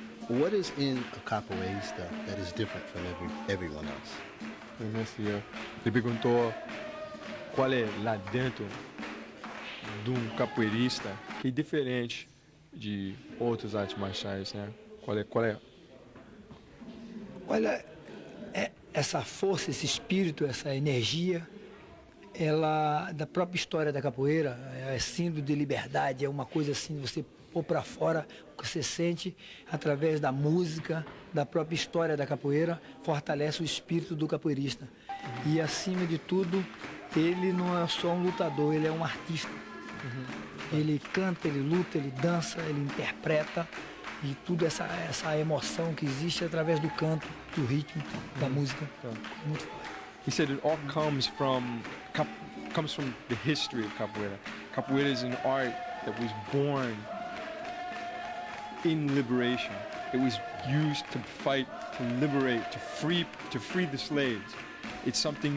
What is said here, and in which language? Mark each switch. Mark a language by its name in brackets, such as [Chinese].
[English] What is in a capoeirista that is different from everyone else? [Portuguese] O mestre ele perguntou qual é lá dentro de capoeirista que é diferente de outras artes marciais, né? Qual é? Olha, essa força, esse espírito, essa energia, ela, da própria história da capoeira, é símbolo de liberdade, é uma coisa assim, você pôr para fora o que você sente através da música, da própria história da capoeira, fortalece o espírito do capoeirista. E, acima de tudo, ele não é só um lutador, ele é um artista. Ele canta, ele luta, ele dança, ele interpreta, e tudo essa emoção que existe através do canto, do ritmo, da música. Muito forte. [English] He said it all comes from the history of capoeira. Capoeira is an art that was born in liberation. It was used to fight, to liberate, to free the slaves. It's something.